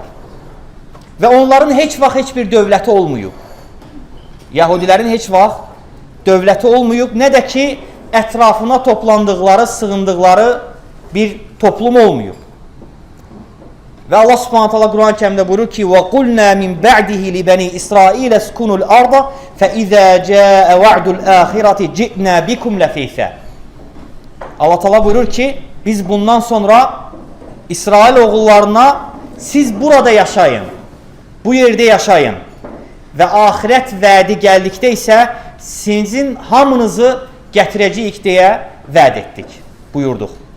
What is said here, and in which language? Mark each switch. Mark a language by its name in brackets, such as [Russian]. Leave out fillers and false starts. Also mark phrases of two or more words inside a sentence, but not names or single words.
[Azerbaijani] Və onların heç vaxt heç bir dövləti olmayıb. Yahudilərin heç vaxt dövləti olmayıb, nə də ki ətrafına toplandıqları, sığındıqları bir toplum olmayıb. Və Allah [Arabic] سبحانه تعالى [Azerbaijani] Quran-ı Kərimdə buyurur ki: [Arabic] "وقلنا من بعده لبني إسرائيل اسكنوا الأرض فإذا جاء وعد الآخرة جئنا بكم لفيفا." [Azerbaijani] Allah Taala buyurur ki, biz bundan sonra İsrail oğullarına siz burada yaşayın, bu yerdə yaşayın və ahirət vədi gəldikdə isə sizin hamınızı gətirəcəyik deyə vəd etdik, buyurduq.